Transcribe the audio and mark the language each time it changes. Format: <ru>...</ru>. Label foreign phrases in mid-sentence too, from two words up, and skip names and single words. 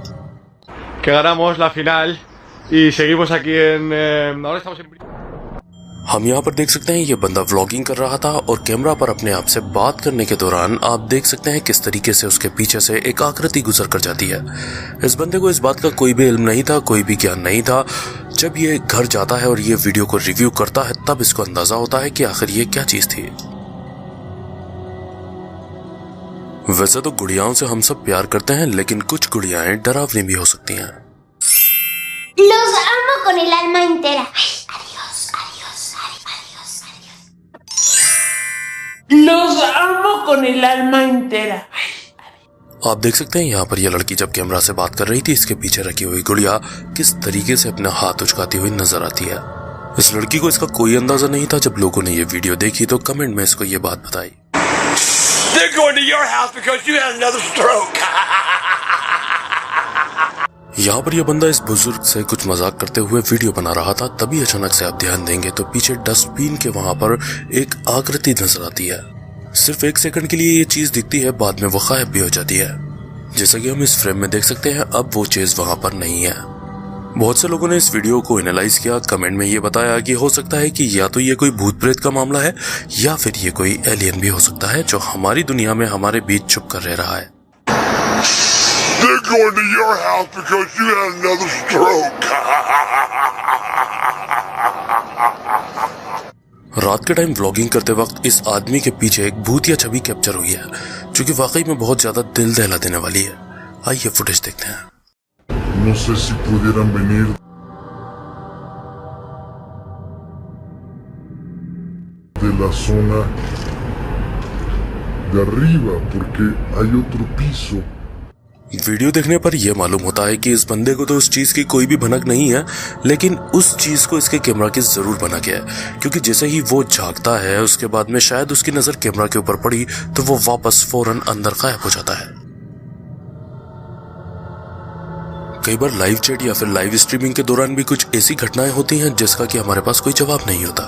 <es>Que ganamos la final y seguimos aquí en ahora estamos en...</es> <hi>हम यहाँ पर देख सकते हैं ये बंदा व्लॉगिंग कर रहा था और कैमरा पर अपने आप से बात करने के दौरान आप देख सकते हैं किस तरीके से उसके पीछे से एक आकृति गुजर कर जाती है। इस बंदे को इस बात का कोई भी इल्म नहीं था, कोई भी ज्ञान नहीं था। जब ये घर जाता है और ये वीडियो को रिव्यू करता है तब इसको अंदाजा होता है कि आखिर ये क्या चीज थी। वैसे तो गुड़ियाओं से हम सब प्यार करते हैं, लेकिन कुछ गुड़ियाएं डरावनी भी हो सकती हैं।</hi> <es>Los amo con el alma entera. Adiós, adiós, adiós, adiós. Los amo con el alma entera.</es> <hi>आप देख सकते हैं यहाँ पर यह लड़की जब कैमरा से बात कर रही थी, इसके पीछे रखी हुई गुड़िया किस तरीके से अपना हाथ उचकाती हुई नजर आती है। इस लड़की को इसका कोई अंदाजा नहीं था। जब लोगों ने ये वीडियो देखी तो कमेंट में इसको ये बात बताई।</hi> <en>They're going to your house because you had another stroke.</en> <hi>यहाँ पर यह बंदा इस बुजुर्ग से कुछ मजाक करते हुए वीडियो बना रहा था। तभी अचानक से आप ध्यान देंगे तो पीछे डस्टबिन के वहां पर एक आकृति नजर आती है। सिर्फ 1 सेकंड के लिए ये चीज दिखती है, बाद में वो गायब भी हो जाती है। जैसा कि हम इस फ्रेम में देख सकते हैं, अब वो चीज वहां पर नहीं है। बहुत से लोगों ने इस वीडियो को एनालाइज किया, कमेंट में ये बताया कि हो सकता है कि या तो ये कोई भूत प्रेत का मामला है या फिर ये कोई एलियन भी हो सकता है जो हमारी दुनिया में हमारे बीच छुप कर रह रहा है।</hi> <en>They're going to your house because you had another stroke.</en> <hi>रात के टाइम व्लॉगिंग करते वक्त इस आदमी के पीछे एक भूतिया छवि कैप्चर हुई है, जो कि वाकई में बहुत ज्यादा दिल दहला देने वाली है। आइए फुटेज देखते हैं।</hi> <es>No sé si pudieran venir de la zona de arriba porque hay otro piso.</es> <hi>वीडियो देखने पर यह मालूम होता है कि इस बंदे को तो उस चीज की कोई भी भनक नहीं है, लेकिन उस चीज को इसके कैमरा की जरूर बना गया है, क्योंकि जैसे ही वो झांकता है उसके बाद में शायद उसकी नजर कैमरा के ऊपर पड़ी तो वो वापस फौरन अंदर गायब हो जाता है। कई बार</hi> <en>live chat</en> <hi>या फिर</hi> <en>live streaming</en> <hi>के दौरान भी कुछ ऐसी घटनाएं होती हैं जिसका कि हमारे पास कोई जवाब नहीं होता।</hi>